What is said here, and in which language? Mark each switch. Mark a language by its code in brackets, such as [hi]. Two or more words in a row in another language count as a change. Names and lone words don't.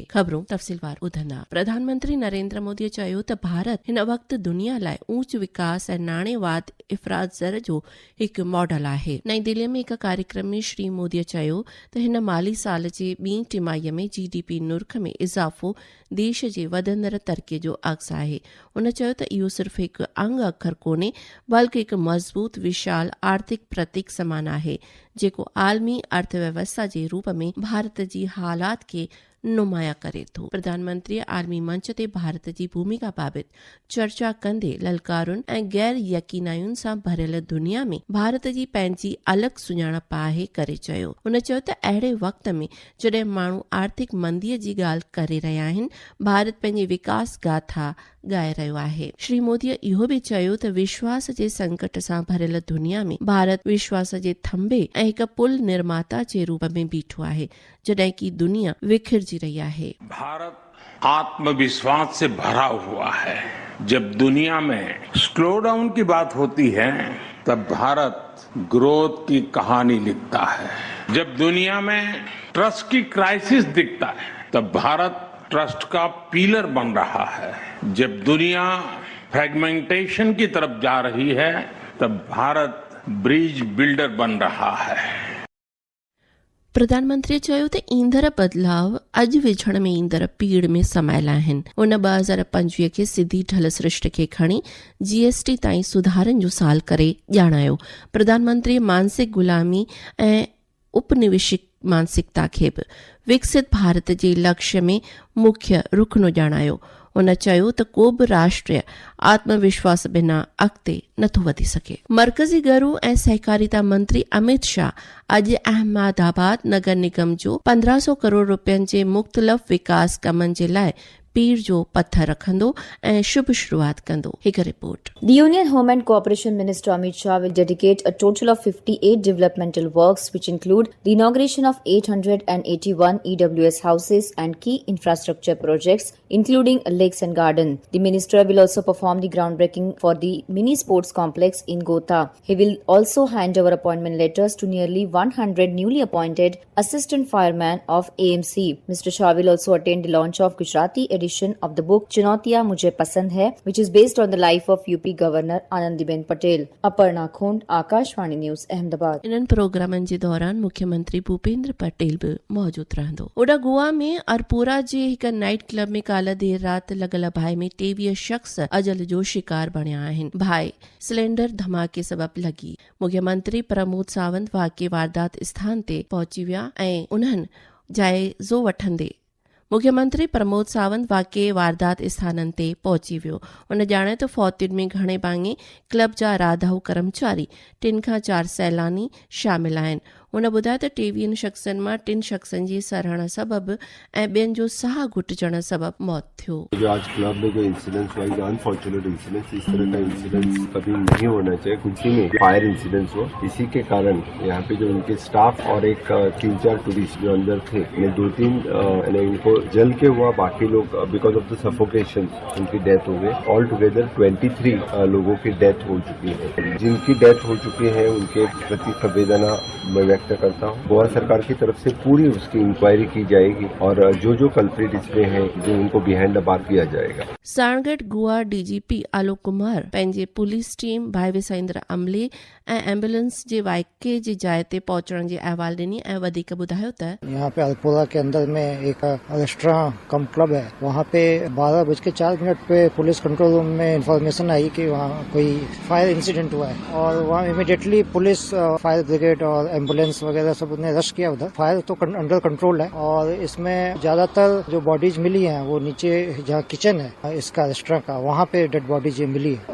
[sd] ख़बरूं तफ़सीलवार ॿुधंदा. प्रधानमंत्री नरेंद्र मोदीअ चयो त भारत हिन वक़्तु दुनिया लाइ ऊच विकास ऐं नाणेवाद इफ़राद ज़र जो हिकु मॉडल आहे. नईं दिल्लीअ में हिकु कार्यक्रम में श्री मोदीअ चयो त हिन माली साल जे ॿीं टिमाहीअ में GDP नुर्ख में इज़ाफ़ो देश जे वधंदड़ तरक़ीअ जो अक्स आहे. उन चयो त इहो सिर्फ़ हिकु अंग अखर कोन्हे बल्कि हिकु मज़बूत विशाल आर्थिक प्रतीक समान आहे जेको आलमी अर्थव्यवस्था जे रूप में भारत जी हालात खे नुमाया करे थो. प्रधानमंत्री आलमी मंच ते भारत जी भूमिका बाबति चर्चा कंदे ललकारुनि ऐं गैर यकीनायुनि सां भरियल दुनिया में भारत जी पंहिंजी अलॻि सुञाणप आहे करे चयो. हुन चयो त अहिड़े वक़्त में जॾहिं माण्हू आर्थिक मंदीअ जी ॻाल्हि करे रहिया आहिनि, भारत पंहिंजी विकास गाथा ॻाए रहियो आहे. श्री मोदीअ इहो बि चयो त विश्वास जे संकट सां भरियल दुनिया में भारत विश्वास जे थंभे ऐं हिकु पुल निर्माता जे रूप में बीठो आहे जॾहिं की दुनिया विखिरजी रही है. [hi] भारत आत्मविश्वास से भरा हुआ है. जब दुनिया में [en] slow down [hi] की बात होती है तब भारत ग्रोथ की कहानी लिखता है. जब दुनिया में ट्रस्ट की क्राइसिस दिखता है तब भारत ट्रस्ट का पिलर बन रहा है. जब दुनिया फ्रेगमेंटेशन की तरफ जा रही है तब भारत [en] bridge builder [hi] बन रहा है. [sd] प्रधानमंत्री चयो त ईंदड़ बदलाव अॼु विझण में ईंदड़ पीड़ में समायल आहिनि. उन 2025 खे सिधी ढल सृष्टि खे खणी GST ताईं सुधारनि जो साल करे ॼाणायो. प्रधानमंत्री मानसिक गुलामी ऐं उपनिवेशिक मानसिकता खे बि विकसित भारत जे लक्ष्य में मुख्य रुखनो ॼाणायो. उन चयो त को बि राष्ट्र आत्मविश्वास बिना अॻिते नथो वधी सघे. मर्कज़ी गरू ऐं सहकारिता मंत्री अमित शाह अॼु अहमदाबाद नगर निगम जो 1500 करोड़ रुपयनि जे मुख़्तलिफ़ विकास कमनि जे लाइ पीर जो पत्थर रखंदो ऐं शुभ शुरूआत कंदो. हिकु रिपोर्ट. [en] The Union Home and Cooperation Minister Amit Shah will dedicate a total of 58 developmental works which include the inauguration of 881 EWS houses and key infrastructure projects including lakes and garden. The minister will also perform the groundbreaking for the mini sports complex in Gotha. He will also hand over appointment letters to nearly 100 newly appointed assistant firemen of AMC. Mr. Shah will also attend the launch of Gujarati edition of the book Chunautiyan Mujhe Pasand Hai, which is based on the life of UP Governor Anandiben Patel. Aparna Khond, Akashvani News, Ahmedabad. [sd] इन्हनि प्रोग्रामनि जे दौरान मुख्यमंत्री भूपेंद्र पटेल बि मौजूद रहंदो. ओॾा गोवा में अरपोरा जे हिक नाइट क्लब में काल्ह देर राति लॻल बाहि में 23 शख़्स अजल जो शिकार बणिया आहिनि. बाहि सिलेंडर धमाके सबबि लॻी. मुख्यमंत्री प्रमोद सावंत वाक़े वारदात स्थान ते पहुची विया ऐं उन्हनि जाइज़ो वठंदे मुख्यमंत्री प्रमोद सावंत वाक़े वारदात स्थाननि ते पहुची वियो. उन ॼाणायो त फौतियुनि में घणे भाङे क्लब जा राधाऊ कर्मचारी 3 खां 4 सैलानी शामिल आहिनि. उन ॿुधायो त 23 शख़्सनि मां 3 शख़्सनि जी सरहण सबबि ऐं ॿियनि जो साह घुटजण सबबि मौत थियो. [hi] जो आज क्लब में जो इंसिडेंट्स हुआ, [en] unfortunate incidents, [hi] इस तरह का इंसिडेंट्स कभी नहीं होना चाहिए. कुछ ही में [en] fire incidents [hi] हो, इसी के कारण यहाँ पे जो उनके स्टाफ और एक 3-4 टूरिस्ट जो अंदर थे, 2-3 इनको जल के हुआ, बाकी लोग [en] because of the suffocation [hi] उनकी डेथ हो गई. [en] all together [hi] 23 लोगों की डेथ हो चुकी है. जिनकी डेथ हो चुकी है उनके प्रति संवेदना व्यक्त करता हूँ। गोवा सरकार की तरफ से पूरी उसकी इंक्वायरी की जाएगी और जो कल्प्रिट इसमें है जो उनको [en] behind the bar [hi] किया जाएगा। [sd] साणगढ़ गोवा डीजीपी आलोक कुमार पंहिंजे पुलिस टीम भाई विसाइंद्र अमले ऐं एम्बुलेंस जे वाइके जी जाइ ते पहुचण जी अहवाल ॾिनी ऐं वधीक ॿुधायो त [hi] यहाँ पे अल्पोरा के अंदर में एक [en] restaurant cum club [hi] है, वहाँ पे 12:04 पे [en] police control room [hi] में इंफॉर्मेशन आई कि वहाँ कोई [en] fire incident [hi] हुआ है और वहाँ इमीडिएटली पुलिस, [en] fire brigade [hi] और एम्बुलेंस वगैरह सब ने रश किया उधर। फायर तो [en] under control [hi] है और इसमें ज्यादातर जो बॉडीज मिली हैं वो नीचे जहाँ किचन है इसका रेस्टोरेंट का, वहाँ पे [en] dead bodies [hi] मिली है।